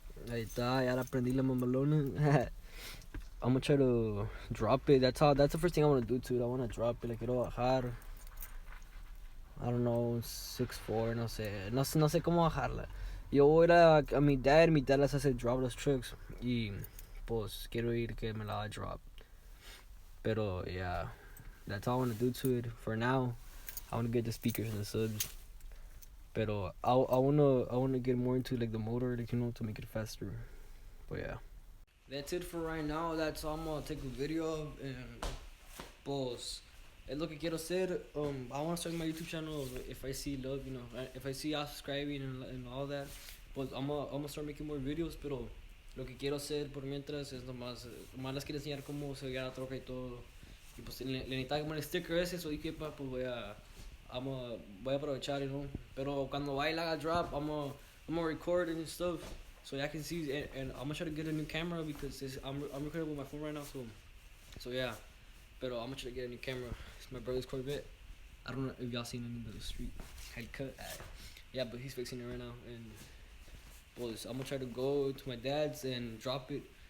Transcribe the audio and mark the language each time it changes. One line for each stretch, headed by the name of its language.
Spanish: Ahí está, ya la prendí la mamalona.
English: I'm gonna try to drop it. That's the first thing I wanna do to it. I wanna drop it, like
Spanish: quiero bajar.
English: I don't know, 6'4",
Spanish: no sé cómo bajarla. Yo voy a mi dad las hace drop los trucks y pues quiero ir que me la drop.
English: Pero yeah, that's all I wanna do to it for now. I wanna get the speakers and the subs. Pero I wanna get more into like the motor, like to make it faster. But yeah. That's it for right now. That's all I'm gonna take a video of and
Spanish: pues es lo que quiero hacer.
English: I wanna start my YouTube channel if I see love, if I see y'all subscribing and all that.
Spanish: Pues
English: I'm gonna start making more videos,
Spanish: pero lo que quiero hacer por mientras es nomás les quiero enseñar cómo se veía la troca y todo. Y pues le necesitaba como el sticker ese, so dije pues voy a aprovechar. Pero cuando vaya la haga drop,
English: I'm gonna record and stuff so y'all can see. And I'm gonna try to get a new camera because I'm recording with my phone right now. So yeah. Pero I'm gonna try to get a new camera. It's my brother's Corvette. I don't know if y'all seen him in the street. Had cut. Yeah, but he's fixing it right now. And well, I'm gonna try to go to my dad's and drop it.